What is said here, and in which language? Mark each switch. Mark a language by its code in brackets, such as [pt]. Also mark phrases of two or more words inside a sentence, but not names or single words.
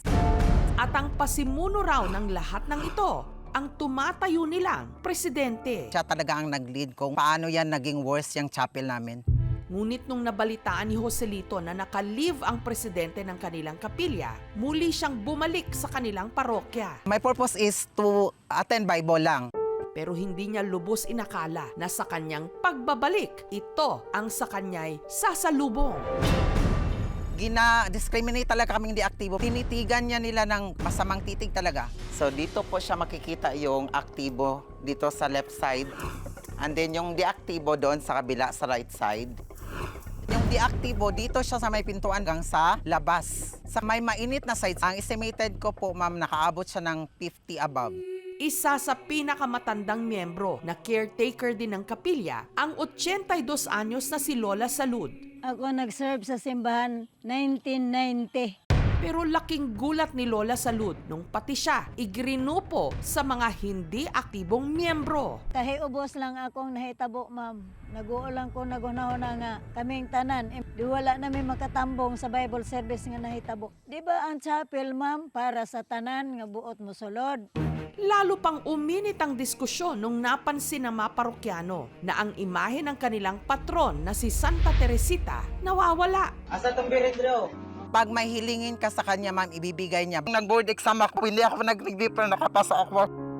[tl] At ang pasimuno raw ng lahat ng ito, ang tumatayo nilang presidente. Siya talaga ang nag-lead kung paano yan naging worse yung chapel namin. Ngunit nung nabalitaan ni Joselito na naka-leave ang presidente ng kanilang kapilya, muli siyang bumalik sa kanilang parokya. [en] My purpose is to attend Bible [tl] lang. Pero hindi niya lubos inakala na sa kanyang pagbabalik, ito ang sa kanya'y sasalubong. Gina-discriminate talaga kaming di aktibo. Tinitigan niya nila ng masamang titig talaga. So dito po siya makikita yung aktibo dito sa left side. And then yung di aktibo doon sa kabila sa right side. Yung di-aktibo, dito siya sa may pintuan hanggang sa labas. Sa may mainit na sides, ang estimated ko po, ma'am, nakaabot siya ng 50 above. Isa sa pinakamatandang miyembro na caretaker din ng kapilya, ang 82 anyos na si Lola Salud. Ako nag-serve sa simbahan 1990. Pero laking gulat ni Lola Salud nung pati siya igrinupo sa mga hindi aktibong miyembro. [ceb] Tahi ubos lang akong nahitabo, ma'am. Nag-uulang ko nagunahuna nga kaming tanan. Di wala namin makatambong sa Bible service nga nahitabo. Di ba ang chapel, ma'am, para sa tanan nga buot mosulod? [tl] Lalo pang uminit ang diskusyon nung napansin ng mga parokyano na ang imahe ng kanilang patron na si Santa Teresita nawawala. [ceb] Asa tong biridro? [tl] Pag may hilingin ka sa kanya, ma'am, ibibigay niya. Nag-board exam ako, hindi ako nag-review pero nakapasa ako.